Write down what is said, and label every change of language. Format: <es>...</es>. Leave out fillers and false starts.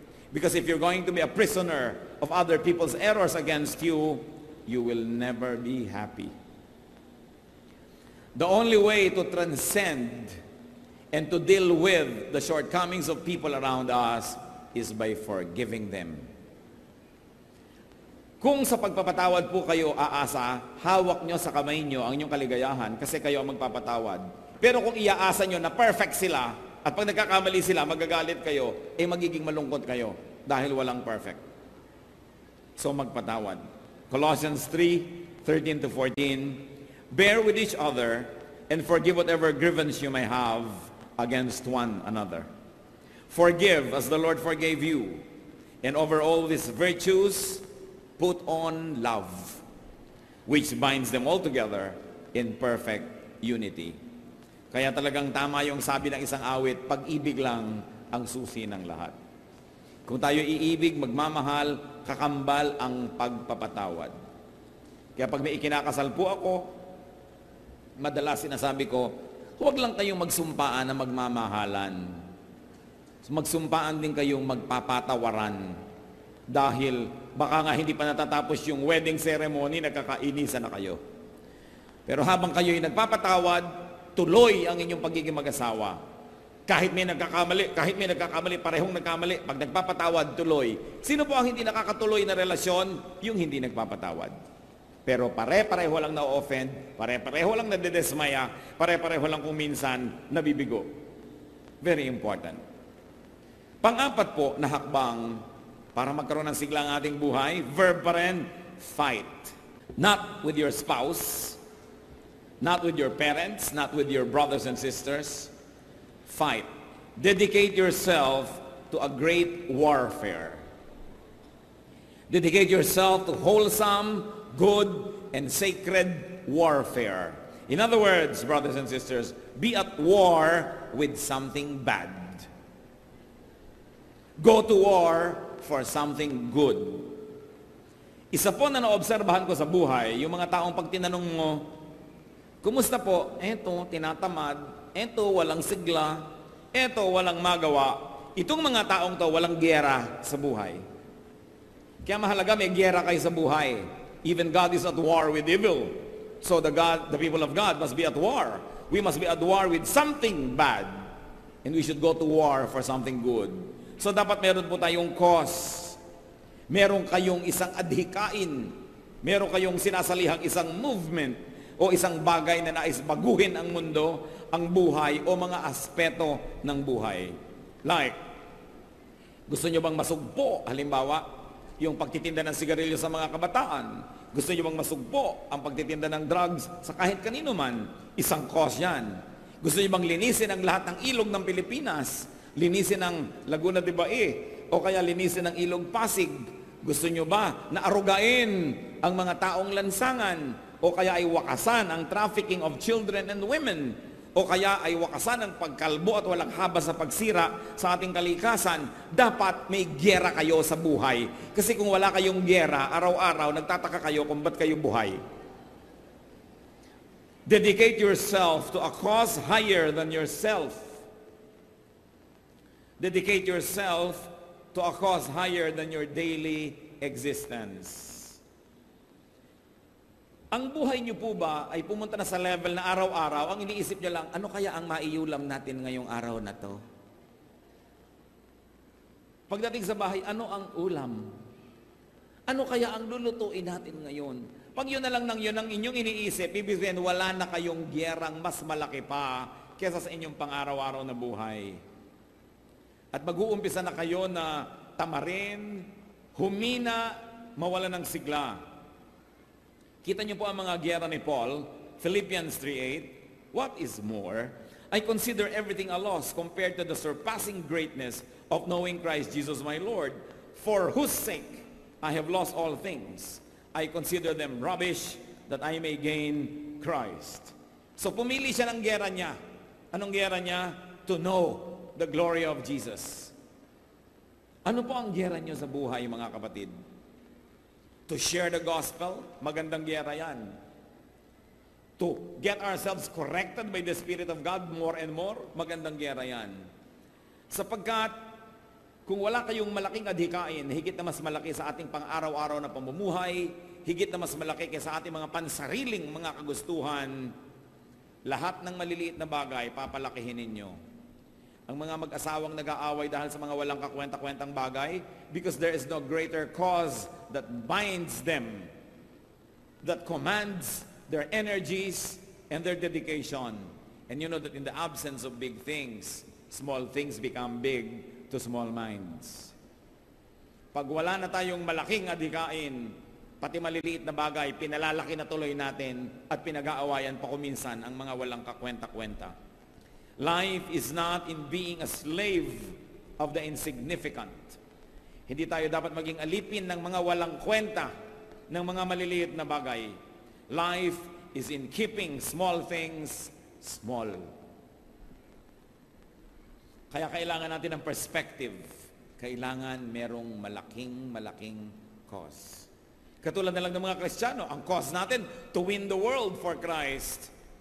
<en>Because if you're going to be a prisoner of other people's errors against you, you will never be happy. The only way to transcend and to deal with the shortcomings of people around us is by forgiving them.</en> <tl>Kung sa pagpapatawad po kayo aasa, hawak nyo sa kamay nyo ang inyong kaligayahan kasi kayo ang magpapatawad. Pero kung iaasa nyo na perfect sila at pag nagkakamali sila, magagalit kayo, magiging malungkot kayo dahil walang perfect. So magpatawad. Colossians 3:13-14,</tl> <en>Bear with each other and forgive whatever grievance you may have against one another. Forgive as the Lord forgave you. And over all these virtues, put on love, which binds them all together in perfect unity.</en> <tl>Kaya talagang tama yung sabi ng isang awit, pag-ibig lang ang susi ng lahat. Kung tayo iibig, magmamahal, kakambal ang pagpapatawad. Kaya pag may ikinakasal po ako, madalas sinasabi ko, huwag lang kayong magsumpaan na magmamahalan. Magsumpaan din kayong magpapatawaran. Dahil baka nga hindi pa natatapos yung wedding ceremony, nagkakainisan na kayo. Pero habang kayo'y nagpapatawad, tuloy ang inyong pagiging mag-asawa. Kahit may nagkakamali, parehong nagkamali, pag nagpapatawad, tuloy. Sino po ang hindi nakakatuloy na relasyon? Yung hindi nagpapatawad. Pero pare-pareho lang na-offend, pare-pareho lang nadedesmaya, pare-pareho lang kung minsan nabibigo.</tl> <en>Very important.</en> <tl>Pang-apat po na hakbang para magkaroon ng sigla ang ating buhay, verb pa rin, fight.</tl> <en>Not with your spouse, not with your parents, not with your brothers and sisters. Fight. Dedicate yourself to a great warfare. Dedicate yourself to wholesome, good, and sacred warfare. In other words, brothers and sisters, be at war with something bad. Go to war for something good.</en> <tl>Isa po na naobserbahan ko sa buhay, yung mga taong pag tinanong mo, kumusta po? Eto, tinatamad. Eto, walang sigla. Eto, walang magawa. Itong mga taong to, walang giyera sa buhay. Kaya mahalaga may giyera kayo sa buhay.</tl> <en>Even God is at war with evil. So the people of God must be at war. We must be at war with something bad. And we should go to war for something good.</en> <tl>So dapat meron po tayong cause. Meron kayong isang adhikain. Meron kayong sinasalihang isang movement o isang bagay na nais baguhin ang mundo, ang buhay o mga aspeto ng buhay. Like, gusto nyo bang masugpo? Halimbawa, yung pagtitinda ng sigarilyo sa mga kabataan. Gusto nyo bang masugpo ang pagtitinda ng drugs sa kahit kanino man? Isang cause yan. Gusto nyo bang linisin ang lahat ng ilog ng Pilipinas? Linisin ang Laguna de Bae? O kaya linisin ang ilog Pasig? Gusto nyo ba na arugain ang mga taong lansangan? O kaya ay wakasan ang</tl> <en>trafficking of children and women?</en> <tl>O kaya ay wakasan ang pagkalbo at walang haba sa pagsira sa ating kalikasan? Dapat may giyera kayo sa buhay. Kasi kung wala kayong giyera, araw-araw, nagtataka kayo kung ba't kayo buhay.</tl> <en>Dedicate yourself to a cause higher than yourself. Dedicate yourself to a cause higher than your daily existence.</en> <tl>Ang buhay niyo po ba ay pumunta na sa level na araw-araw, ang iniisip niyo lang, ano kaya ang maiulam natin ngayong araw na to? Pagdating sa bahay, ano ang ulam? Ano kaya ang lulutuin natin ngayon? Pag yun na lang ng yun ang inyong iniisip, ibig sabihin, wala na kayong giyerang mas malaki pa kesa sa inyong pang-araw-araw na buhay. At mag-uumpisa na kayo na tamarin, humina, mawala ng sigla. Kita niyo po ang mga giyera ni Paul, Philippians 3:8.</tl> <en>What is more, I consider everything a loss compared to the surpassing greatness of knowing Christ Jesus my Lord, for whose sake I have lost all things. I consider them rubbish that I may gain Christ.</en> <tl>So pumili siya ng giyera niya. Anong giyera niya?</tl> <en>To know the glory of Jesus.</en> <tl>Ano po ang giyera niyo sa buhay, mga kapatid?</tl> <en>To share the gospel,</en> <tl>magandang giyera yan.</tl> <en>To get ourselves corrected by the Spirit of God more and more,</en> <tl>magandang giyera yan. Sapagkat, kung wala kayong malaking adhikain, higit na mas malaki sa ating pang-araw-araw na pamumuhay, higit na mas malaki kaysa ating mga pansariling mga kagustuhan, lahat ng maliliit na bagay, papalakihin ninyo. Ang mga mag-asawang nag-aaway dahil sa mga walang kakwenta-kwentang bagay,</tl> <en>because there is no greater cause that binds them, that commands their energies and their dedication. And you know that in the absence of big things, small things become big to small minds.</en> <tl>Pag wala na tayong malaking adhikain, Pati maliliit na bagay, pinalalaki na tuloy natin at pinag-aawayan pa kuminsan ang mga walang kakwenta-kwenta.</tl> <en>Life is not in being a slave of the insignificant.</en> <tl>Hindi tayo dapat maging alipin ng mga walang kwenta, ng mga maliliit na bagay.</tl> <en>Life is in keeping small things small.</en> <tl>Kaya kailangan natin ng perspective. Kailangan merong malaking cause. Katulad na lang ng mga Kristiyano, ang cause natin,</tl> <en>to win the world for Christ.</en>